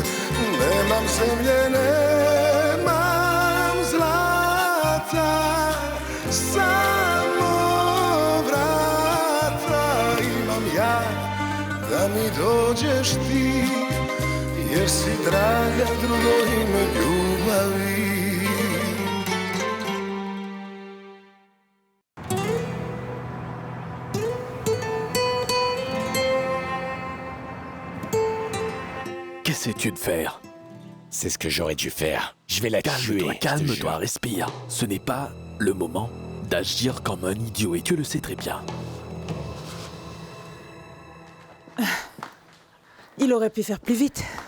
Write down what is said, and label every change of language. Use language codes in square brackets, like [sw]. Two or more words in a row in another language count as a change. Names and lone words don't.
[hr] Nemam zemlje, nemam zlata, samo vrata imam ja, da mi dođeš ti, jer si draga drugo ime ljubavi. [fr] Qu'essaies-tu de faire? C'est ce que j'aurais dû faire. Je vais la tuer. Calme-toi, respire. Ce n'est pas le moment d'agir comme un idiot et tu le sais très bien. Il aurait pu faire plus vite.